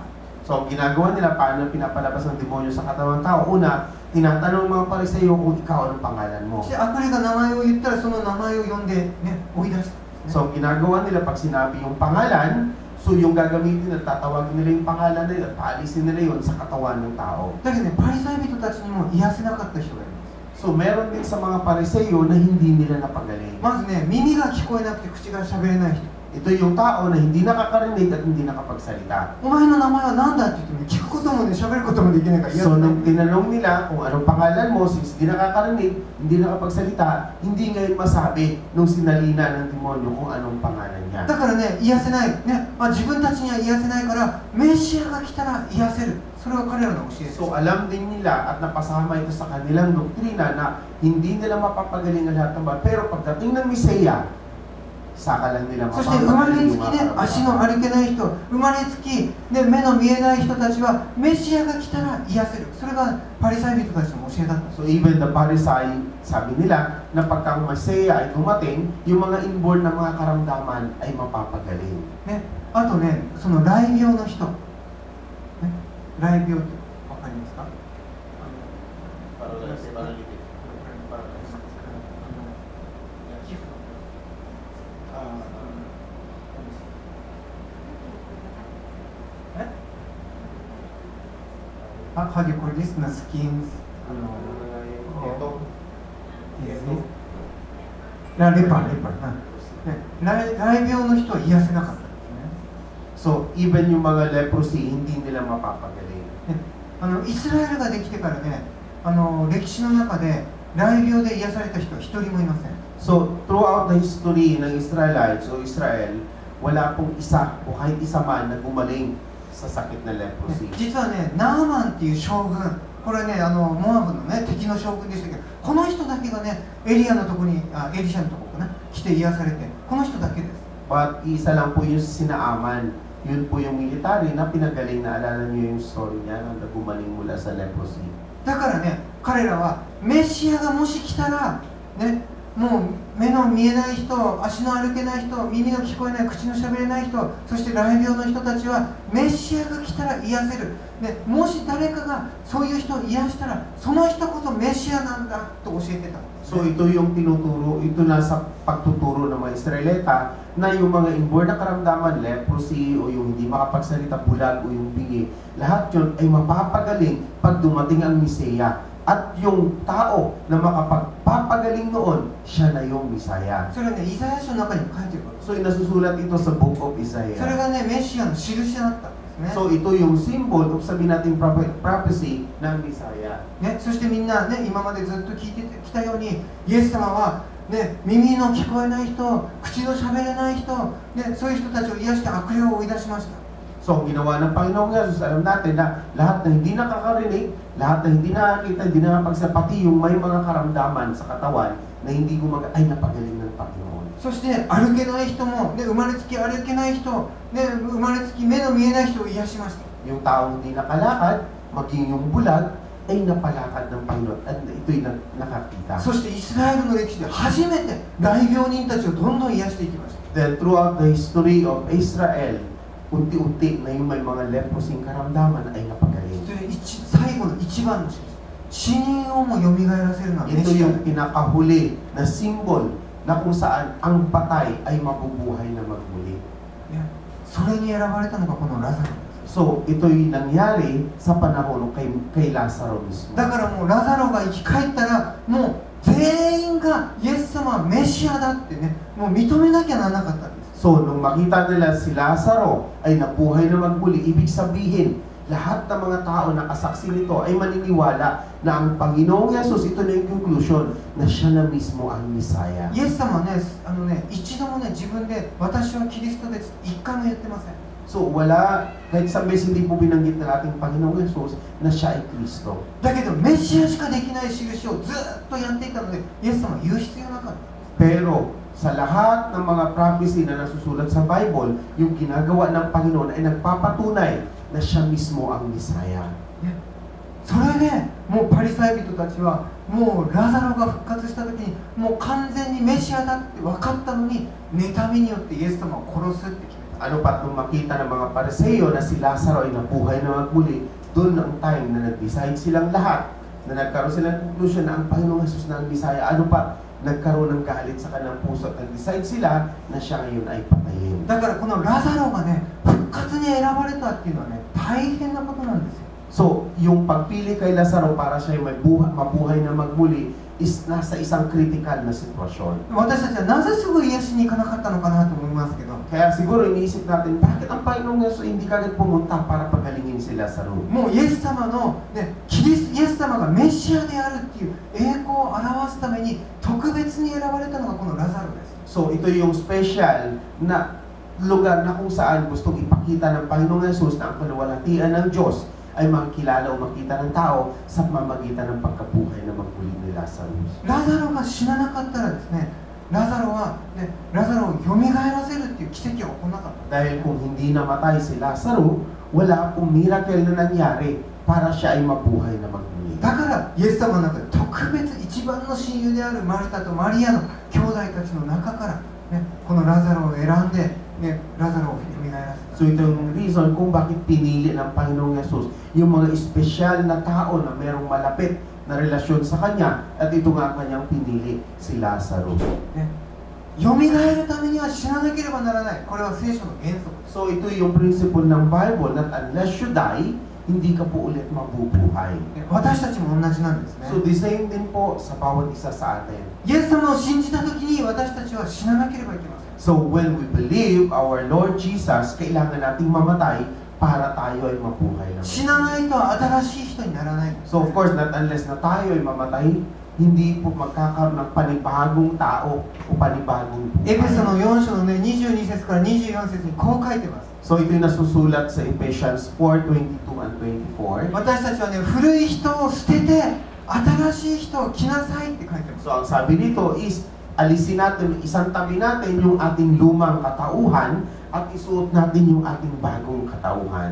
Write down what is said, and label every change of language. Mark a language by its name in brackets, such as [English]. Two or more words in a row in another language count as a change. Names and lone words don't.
[Filipino] So, ginagawa nila paano pinapalabas ng demonyo sa katawan ng tao. Una, tinatanong ng mga Pariseo kung ikaw anong pangalan mo. [Japanese] そして悪霊が名前を言ったら、その名前を呼んで、ね、追い出した。 [Filipino] So, ginagawa nila pag sinabi yung pangalan, so yung gagamitin at tatawagin nila yung pangalan na yun at paalisin nila yun sa katawan ng tao. [Japanese] だけどね、パリサイ人たちにも癒せなかった人がいます。 [Filipino] So, meron din sa mga Pariseo na hindi nila napagaling. [Japanese] まずね、耳が聞こえなくて口が喋れない人。 [Filipino] Ito yung tao na hindi nakakarinig at hindi nakapagsalita. [Japanese] お前の名前は何だって言っても、聞くこともね、喋ることもできないから癒せ [Filipino] So, [Japanese] ない [Filipino] nung tinanong nila kung anong pangalan mo, since hindi nakakarinig, hindi nakapagsalita, hindi ngayon masabi nung sinalina ng demonyo kung anong pangalan niya. [Japanese] だからね、癒せない、ね、自分たちには癒せないから、メシアが来たら癒せる。それは彼らの教えです。 [Filipino] So, alam din nila at napasama ito sa kanilang doktrina na hindi nila mapapagaling ang lahat ng bagay. Pero pagdating ng Misaya, saka lang nila [Japanese] そして生まれ [Filipino] mapapagaling [Japanese] つ [Filipino] yung [Japanese] きね、 [Filipino] mga [Japanese] 足の [Filipino] karamdaman. [Japanese] 歩けない人、生まれつき、ね、目の見えない人たちは、メシアが来たら癒せる。それがパリサイ人たちの教えだった。 [English] So even the [Filipino] Parisai, sabi nila na pagka ang Masaya ay dumating, yung mga inborn na mga karamdaman ay mapapagaling. [Japanese] ね、あとね、その雷病の人、ね、雷病ってわかりますか？ [English] How do you call this? The skin? Leper. [Japanese] 雷病の人は癒せなかったんですね。 [English] So even [Filipino] yung mga leprosy, hindi nila mapapagaling. [Japanese] イスラエルができてからね、歴史の中で雷病で癒された人は一人もいません。 [English] So throughout the history [Filipino] ng Israelites o Israel, wala pong isa o kahit isa man na gumaling sa sakit na leprosy. [Japanese] 実はね、ナーマンっていう将軍、これね、モアブのね、敵の将軍でしたけど、この人だけがね、エリシャのとこかな、来て癒されて、この人だけです。 [Filipino] But isa lang po yung sinaaman. Yun po yung military na pinagaling na alala niyo yung story niya na gumaling mula sa leprosy. [Japanese] だからね、彼らはメシアがもし来たら、ね、もう目の見えない人、足の歩けない人、耳の聞こえない、口のしゃべれない人、そして雷病の人たちはメシアが来たら癒せる。ね、もし誰かがそういう人を癒したら、その人こそメシアなんだと教えてた。 [Filipino] So ito yung tinuturo, ito nasa pagtuturo ng mga Israelita na yung mga inborn na karamdaman, leprosy o yung hindi makapagsalita, bulag o yung bingi, lahat yun ay mapapagaling pag dumating ang Misaya. At yung tao na makapagpapagaling noon, siya na yung Misaya. [Japanese] それはね、イザヤ書の中にも書いてるわけ。 [Filipino] So nasusulat ito sa Book of [Japanese] それ [Filipino] Isaiah. [Japanese] がね、メシアの印だったんですね。 [Filipino] So ito yung symbol o sabihin natin prophecy ng Misaya. [Japanese] ね、そしてみんなね、今までずっと聞いてきたように、イエス様は、ね、耳の聞こえない人、口のしゃべれない人、ね、そういう人たちを癒して悪霊を追い出しました。 [Filipino] So, ang ginawa ng Panginoong Yesus, alam natin na lahat na hindi nakakarinig, lahat na hindi nakakita, hindi nakapagsapati, yung may mga karamdaman sa katawan na hindi ay napagaling ng Panginoon. [Japanese] そして歩けない人も、ね、生まれつき歩けない人、ね、生まれつき目の見えない人を癒しました。 [Filipino] Yung taong hindi nakalakad, maging yung bulag, ay napalakad ng Panginoon at ito'y nakakita. [Japanese] そしてイスラエルの歴史で初めて大病人たちをどんどん癒していきました。 [English] Then throughout the history of Israel, [Filipino] unti-unti na yung may mga leprosing karamdaman ay napagaling. [Japanese] そして最後の一番の印、死人をも蘇らせるのはメ [Filipino] Ito [Japanese] シア [Filipino] yung pinakahuli na symbol na kung saan ang patay ay mabubuhay na magmuli. [Japanese] ね、それに選ばれたのがこのラザロです。 [Filipino] So, ito'y nangyari sa panahon kay Lazaro mismo. [Japanese] だからもうラザロが生き返ったらもう全員がイエス様はメシアだってね、もう認めなきゃならなかったんです。 [Filipino] So, nung makita nila si Lazaro ay nabuhay na magmuli, ibig sabihin, lahat ng mga tao na kasaksi nito ay maniniwala na ang Panginoong Yesus, ito na yung conclusion, na siya na mismo ang Messiah. [Japanese] イエス様はね、一度もね、自分で私はキリストです一回も言ってません。 [Filipino] So, wala, kahit sa beses hindi po binanggit ng ating Panginoong Yesus na siya ay Kristo. [Japanese] だけどメシアしかできない印をずっとやっていたので、イエス様は言う必要なかった。 [Filipino] Pero, sa lahat ng mga prophecy na nasusulat sa Bible, yung ginagawa ng Panginoon ay nagpapatunay na siya mismo ang Messiah. [Japanese] それでもうパリサイ人たちはもうラザロが復活した時にもう完全にメシアだって分かったのに妬みによってイエス様を殺すって決めた。 [Filipino] Ano pat nung makita ng mga Pariseo na si Lazaro ay nabuhay na magmuli, doon ang time na nag-decide silang lahat, na nagkaroon silang conclusion na ang Panginoong Jesus na ang Messiah. Ano pa? Nagkaroon ng galit sa kanilang puso at nag-decide sila na siya ngayon ay patayin. だからこのラザロがね復活に選ばれたっていうのはね大変なことなんですよ。 So, yung pagpili kay Lazaro para siya ay mabuhay na magmuli is nasa isang critical na sitwasyon. [Japanese] 私たちはなぜすぐ癒しに行かなかったのかなと思いますけど、 [Filipino] Kaya siguro iniisip natin, bakit ang Panginoong Yesus hindi kagad pumunta para pagalingin si Lazaro? [Japanese] もうイエス様の、ね、イエス様がメシアであるっていう栄光を表すために特別に選ばれたのがこのラザロです。 [Filipino] So, ito yung special na lugar na kung saan gustong ipakita ng Panginoong Yesus na ang paluwalhatian ng Diyos ay makilala o makita ng tao sa pamamagitan ng pagkabuhay na magmuli ni Lazarus. [Japanese] ラザロが死ななかったらですね、ラザロを蘇らせるっていう奇跡は起こらなかった。 [Filipino] Dahil kung hindi namatay si Lazaro, wala pong miracle na nangyari para siya ay mabuhay na magmuli. [Japanese] だからイエス様の中で特別一番の親友であるマルタとマリアの兄弟たちの中から、ね、このラザロを選んで、ね、ラザロを蘇らせた。 [Filipino] So ito yung reason kung bakit pinili ng Panginoong Yesus yung mga espesyal na tao na merong malapit na relasyon sa Kanya at ito nga Kanyang pinili si Lazaro. [Japanese] ね、蘇るためには死ななければならない。これは聖書の原則です。 [English] So [Filipino] ito yung [English] principle ng Bible that unless you die, [Filipino] hindi ka po ulit mabubuhay. [Japanese] ね、私たちも同じなんですね。 [Filipino] So [English] the same [Filipino] din po sa bawat isa sa atin. [Japanese] イエス様を信じたときに私たちは死ななければいけません。 [English] So when we believe our Lord Jesus, [Filipino] kailangan nating mamatay para tayo ay mabuhay na. [Japanese] 死なないと新しい人にならないんです。 [English] So of course, not unless [Filipino] na tayo ay mamatay, hindi po magkakaroon ng panibagong tao o panibagong [Japanese] エペソ [Filipino] buhay. [Japanese] の4章のね、22節から24節にこう書いてます。 [Filipino] So ito yung nasusulat sa Ephesians 4:22 and 24. [Japanese] 私たちはね、古い人を捨てて新しい人を着なさいって書いてます。 [Filipino] So ang sabi nito is, alisin natin, isang tabi natin yung ating lumang katauhan at isuot natin yung ating bagong katauhan.